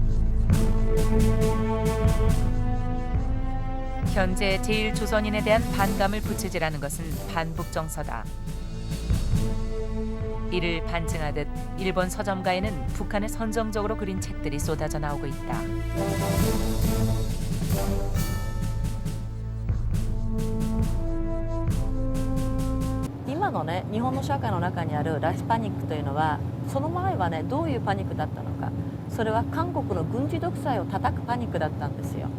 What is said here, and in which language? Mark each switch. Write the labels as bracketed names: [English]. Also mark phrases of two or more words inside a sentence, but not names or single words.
[Korean] 현재 제1조선인에 대한 반감을 부채질하는 것은 반북정서다. 이를 반증하듯 일본 서점가에는 북한을 선정적으로 그린 책들이 쏟아져 나오고 있다. [Japanese] 今のね日本の社会の中にある拉致パニックというのはその前はねどういうパニックだったのか、それは韓国の軍事独裁を叩くパニックだったんですよ。